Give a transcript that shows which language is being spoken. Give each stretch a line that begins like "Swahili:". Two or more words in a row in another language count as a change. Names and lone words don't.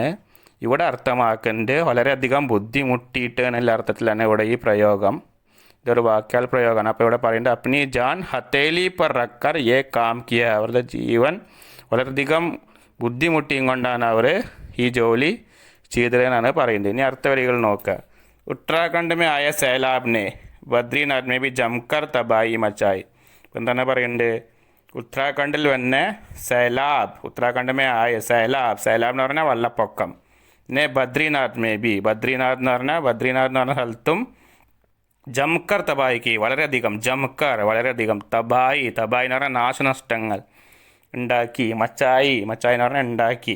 Malayalam: ഇവിടെ അർത്ഥമാക്കുന്നത് വളരെയധികം ബുദ്ധിമുട്ടിയിട്ട് എന്നുള്ള അർത്ഥത്തിലാണ് ഇവിടെ ഈ പ്രയോഗം. ഇതൊരു വാക്യാൽ പ്രയോഗമാണ്. അപ്പോൾ ഇവിടെ പറയുന്നത്
Hindi: अपनी जान हथेली पर रखकर ये काम किया,
Malayalam: അവരുടെ ജീവൻ വളരെയധികം ബുദ്ധിമുട്ടിയും കൊണ്ടാണ് അവർ ഈ ജോലി ചെയ്തതെന്നാണ് പറയുന്നത്. ഇനി അടുത്ത വരികൾ നോക്കുക.
Hindi: उत्तराखंड में आया सैलाब ने बद्रीनाथ में भी जमकर तबाही मचाई.
Malayalam: എന്താണ് പറയുന്നത്? ഉത്തരാഖണ്ഡിൽ വന്ന സൈലാബ്,
Hindi: उत्तराखंड में आया सैलाब,
Malayalam: സൈലാബ് എന്ന് പറഞ്ഞാൽ വെള്ളപ്പൊക്കം. പിന്നെ
Hindi: बद्रीनाथ में भी,
Malayalam: ബദ്രീനാഥ് എന്ന് പറഞ്ഞ സ്ഥലത്തും
Hindi: जमकर तबाही
Malayalam: വളരെയധികം, ജംകർ വളരെയധികം, തബായി എന്ന് പറഞ്ഞാൽ നാശനഷ്ടങ്ങൾ ഉണ്ടാക്കി, മച്ചായി എന്ന് പറഞ്ഞാൽ ഉണ്ടാക്കി.